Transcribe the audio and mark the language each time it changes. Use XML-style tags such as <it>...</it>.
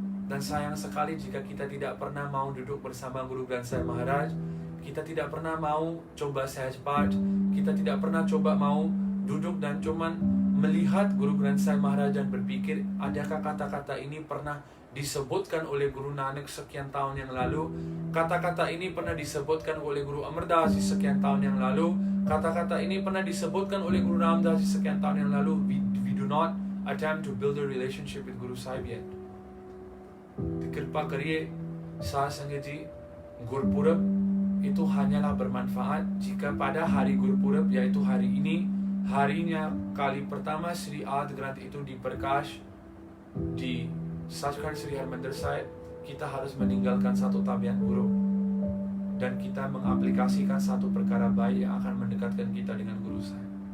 <id>Dan sayang sekali jika kita tidak pernah mau duduk bersama Guru Granth Sahib Maharaj, kita tidak pernah mau coba Sahaj Path, kita tidak pernah coba mau duduk dan cuman melihat Guru Granth Sahib Maharaj dan berpikir, adakah kata-kata ini pernah disebutkan oleh Guru Nanak sekian tahun yang lalu, kata-kata ini pernah disebutkan oleh Guru Amar Das sekian tahun yang lalu, kata-kata ini pernah disebutkan oleh Guru Ram Das sekian tahun yang lalu.</id> <en>We do not attempt to build a relationship with Guru Sahib yet.</en> <id>Kripa kariye Sat Sangat Ji, Gurpurab itu hanyalah bermanfaat jika pada hari Gurpurab, yaitu hari ini, harinya kali pertama Sri Ad Granth itu diperkash di Sachkhand Sri Harmandir Sahib, kita harus meninggalkan satu tabiat buruk dan kita mengaplikasikan satu perkara baik yang akan mendekatkan kita dengan Guru Sahib.</id>